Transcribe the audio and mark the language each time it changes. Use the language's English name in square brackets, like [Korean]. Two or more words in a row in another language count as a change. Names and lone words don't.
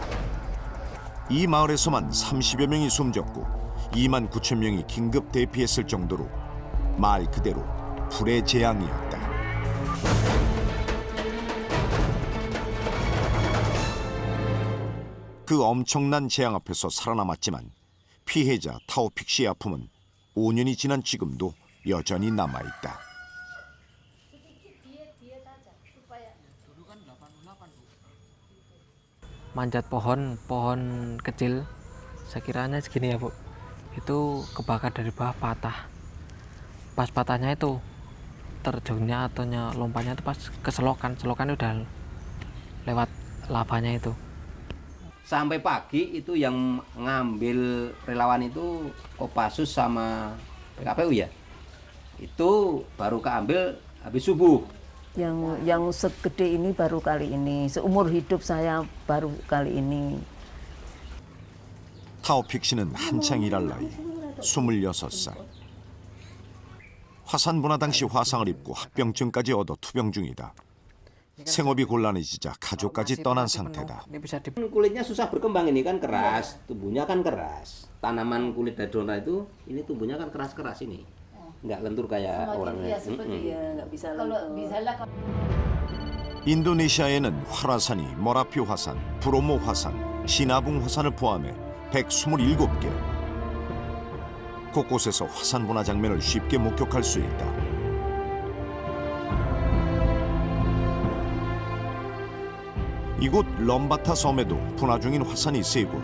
[Korean] 이 마을에서만 30여 명이 숨졌고 2만 9천 명이 긴급 대피했을 정도로 말 그대로 불의 재앙이었다. 그 엄청난 재앙 앞에서 살아남았지만 피해자 타오픽 씨의 아픔은 5년이 지난 지금도 여전히 남아있다. [Indonesian] Manjat pohon kecil, sekiranya segini ya Bu, itu kebakar dari bawah patah. Pas patahnya itu terjunnya atau lompatnya itu pas ke selokan udah lewat lavanya itu. sampai pagi itu yang ngambil relawan itu Kopassus sama PKPU ya. Itu baru keambil habis subuh. Yang segede ini baru kali ini. Seumur hidup saya baru kali ini. [Korean] 타오픽 씨는 한창 일할 나이 26살. 화산 분화 당시 화상을 입고 합병증까지 얻어 투병 중이다. 생업이 곤란해지자 가족까지 떠난 상태다. [Indonesian] Ini bisa di Kulitnya susah berkembang, ini kan keras, tubuhnya kan keras. Tanaman kulit dadona itu, ini tubuhnya kan keras-keras ini. Nggak lentur kayak orang. nggak bisa lentur. [Korean] 인도네시아에는 활화산이 머라피 화산, 브로모 화산, 시나붕 화산을 포함해 127개. 곳곳에서 화산 분화 장면을 쉽게 목격할 수 있다. 이곳 럼바타 섬에도 분화 중인 화산이 3곳.